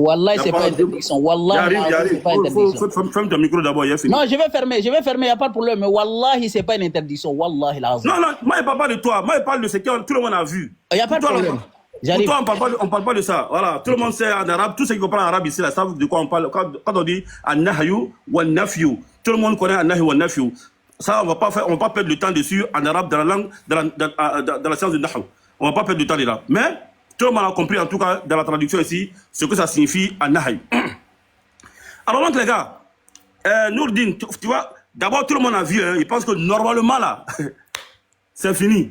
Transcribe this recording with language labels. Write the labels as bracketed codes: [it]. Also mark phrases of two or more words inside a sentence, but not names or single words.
[fr] Wallah, c'est pas interdiction. Wallah, c'est pas interdiction. Ferme ton micro d'abord, il a fini. Non, je vais fermer, il n'y a pas de problème. Mais Wallahi, c'est pas une interdiction. Wallahi, là. Non, moi, je ne parle pas de toi. Moi, je parle de ce que tout le monde a vu. Il n'y a pas de problème. Pour toi, on ne parle pas de ça. Voilà. Tout le monde sait en arabe, tous ceux qui comprennent l'arabe ici, là, savent de quoi on parle. Quand on dit [ar] النهي والنفي, [fr] tout le monde connaît [ar] النهي والنفي. [fr] Ça, on ne va pas perdre le temps dessus en arabe, dans la langue, dans la science du nahyu. On ne va pas perdre le temps là. Mais tout le monde a compris, en tout cas, dans la traduction ici, ce que ça signifie an-nahyu. Alors donc, les gars, Nourdine, tu vois, d'abord, tout le monde a vu, hein, il pense que normalement, là, c'est fini.